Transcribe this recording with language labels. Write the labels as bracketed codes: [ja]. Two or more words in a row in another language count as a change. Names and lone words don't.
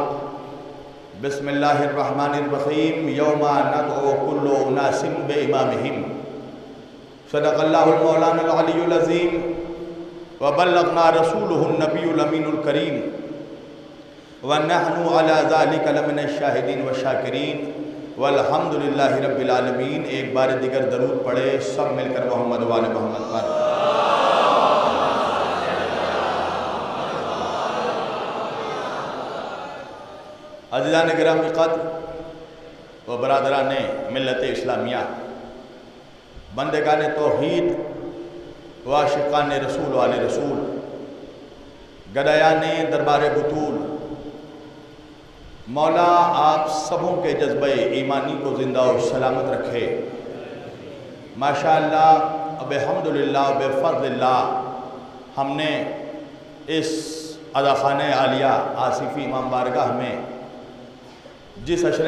[ar] بسم الله الرحمن الرحيم۔ يوم ندعو كل أناس بإمامهم۔ صدق الله المولانا العلي العظيم وبلغنا رسوله النبي الأمين الكريم ونحن على ذلك لمن الشاهدين والشاكرين والحمد لله رب العالمین۔ [ur] ایک بار دیگر درود پڑھے سب مل کر محمد و آل محمد پر۔ عزیزان گرامی قدر و برادران ملت اسلامیہ، بندگان توحید و عاشقان رسول و آل رسول، گدایان دربار بطول، مولا آپ سبوں کے جذبہ ایمانی کو زندہ و سلامت رکھے۔ [ar] ماشاءاللہ بحمدللہ بفضل اللہ [ur] ہم نے اس عزاخانہ عالیہ آصفی امام بارگاہ میں جس عشرہ